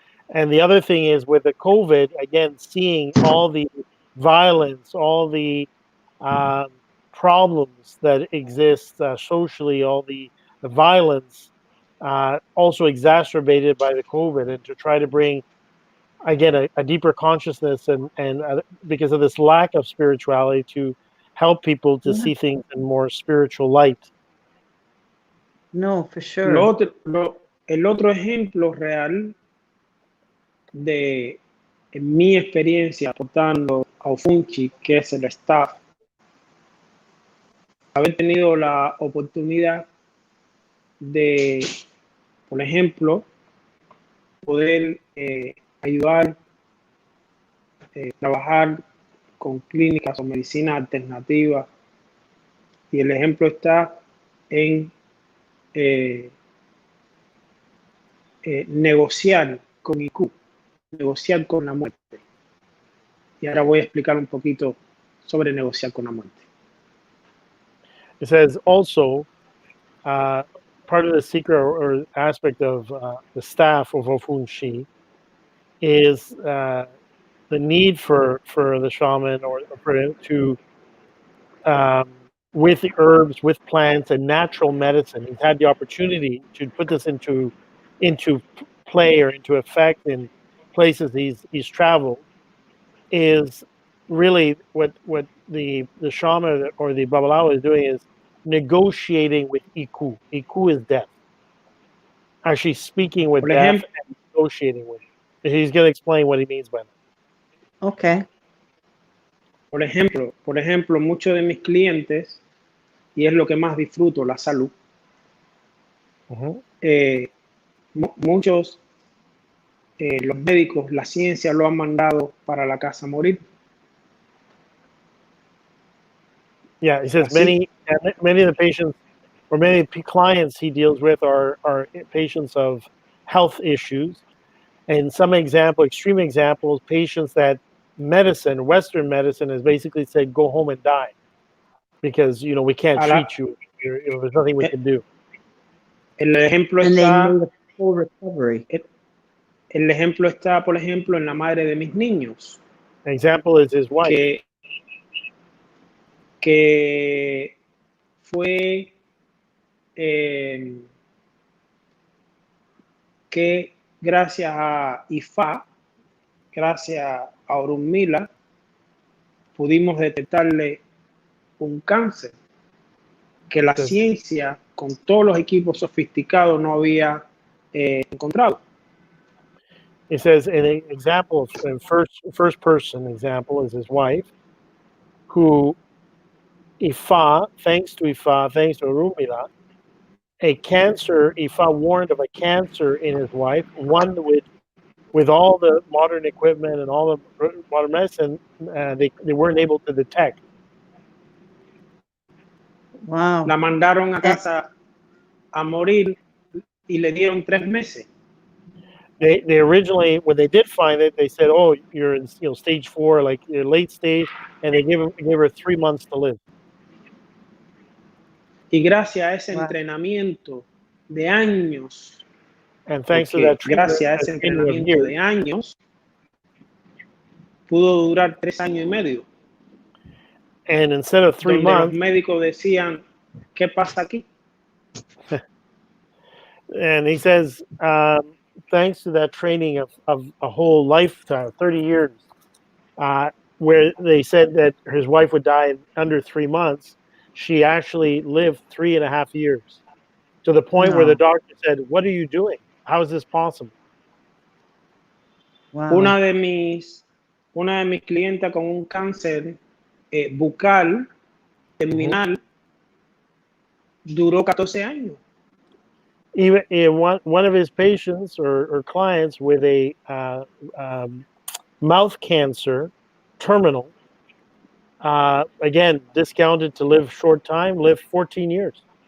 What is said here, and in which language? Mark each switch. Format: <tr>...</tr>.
<en>And the other thing is with the COVID, again, seeing all the violence, all the problems that exist socially, all the violence, also exacerbated by the COVID, and to try to bring, again, a deeper consciousness and because of this lack of spirituality, to help people to see things in more spiritual light. No, for sure.</en> <es>El otro ejemplo real de mi experiencia aportando a Ofunshi, que es el staff, haber tenido la oportunidad de, por ejemplo, poder ayudar, trabajar con clínicas o medicina alternativa, y el ejemplo está en negociar con IQ, negociar con la muerte. Y ahora voy a explicar un poquito sobre negociar con la muerte.</es> <en>It says also, part of the secret or aspect of the staff of Ofunshi is the need for the shaman or to with the herbs, with plants and natural medicine. He's had the opportunity to put this into play or into effect in places he's traveled. Is really what the shaman or the babalawo is doing, is negotiating with Iku. Iku is death. Actually speaking with death and negotiating with it. He's going to explain what he means by that. Okay.</en> <es>Por ejemplo, muchos de mis clientes, y es lo que más disfruto, la salud, Muchos, los médicos, la ciencia lo han mandado para la casa a morir.</es> <en>Yeah, he says</en> <es>Así.</es> <en>many of the patients or many clients he deals with are patients of health issues. And some extreme examples, patients that Western medicine has basically said, go home and die because, we can't treat you. There's nothing we can do.</en> <es>El ejemplo</es> <en>And they</en> <es>está,</es> <en>made a full recovery.</en> <es>el ejemplo está, por ejemplo, en la madre de mis niños.</es> <en>An example is his wife.</en> <es>Que fue que gracias a Ifá, gracias a Orunmila, pudimos detectarle un cáncer que la ciencia, con todos los equipos sofisticados, no había encontrado.</es> <en>It says an example, in first person example is his wife, who thanks to Orunmila, a cancer, Ifa warned of a cancer in his wife, one with all the modern equipment and all the modern medicine, they weren't able to detect. Wow.</en> <es>La mandaron a casa a morir y le dieron 3 meses.</es> <en>They originally, when they did find it, they said, "Oh, you're in stage 4, like you're late stage," and they gave her 3 months to live.</en> <es>Y gracias a ese entrenamiento de años,</es> <en>and thanks to that treatment,</en> <es>gracias a ese entrenamiento de años, pudo durar 3 años y medio.</es> <en>And instead of 3 months,</en> <es>los médicos decían, ¿qué pasa aquí?</es> <en>And he says, thanks to that training of a whole lifetime, 30 years, where they said that his wife would die in under 3 months, she actually lived 3.5 years, to the point where the doctor said, "What are you doing? How is this possible?" Wow.</en> <es>Una de mis clientas con un cáncer bucal terminal duró 14 años.</es> <en>Even one of his patients or clients with a mouth cancer, terminal, again, discounted to live short time, lived 14 years.</en>